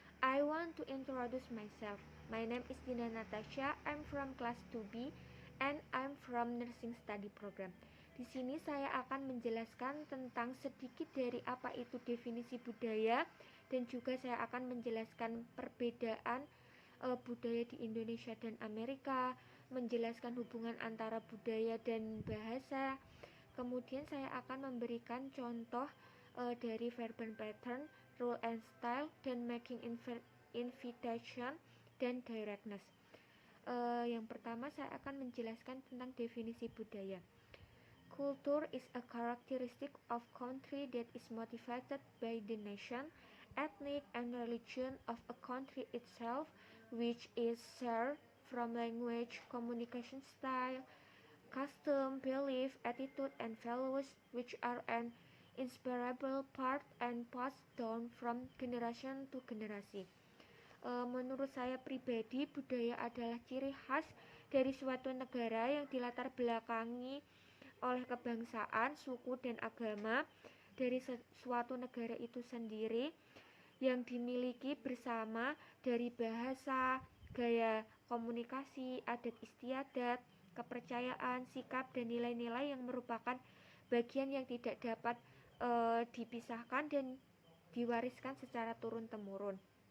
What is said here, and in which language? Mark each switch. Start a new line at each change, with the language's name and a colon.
English: I want to introduce myself. My name is Dina Natasha. I'm from class 2B and I'm from nursing study program.
Indonesian: Di sini saya akan menjelaskan tentang sedikit dari apa itu definisi budaya dan juga saya akan menjelaskan perbedaan budaya di Indonesia dan Amerika, menjelaskan hubungan antara budaya dan bahasa. Kemudian saya akan memberikan contoh dari verbal pattern, rule and style, dan making invitation dan directness. Yang pertama saya akan menjelaskan tentang definisi budaya.
English: Culture is a characteristic of country that is motivated by the nation, ethnic, and religion of a country itself, which is shared from language, communication style, custom, belief, attitude, and values, which are an inseparable part and passed down from generation to generasi.
Indonesian: Menurut saya pribadi, budaya adalah ciri khas dari suatu negara yang dilatar belakangi oleh kebangsaan, suku, dan agama dari suatu negara itu sendiri yang dimiliki bersama dari bahasa, gaya komunikasi, adat istiadat, kepercayaan, sikap, dan nilai-nilai yang merupakan bagian yang tidak dapat dipisahkan dan diwariskan secara turun-temurun.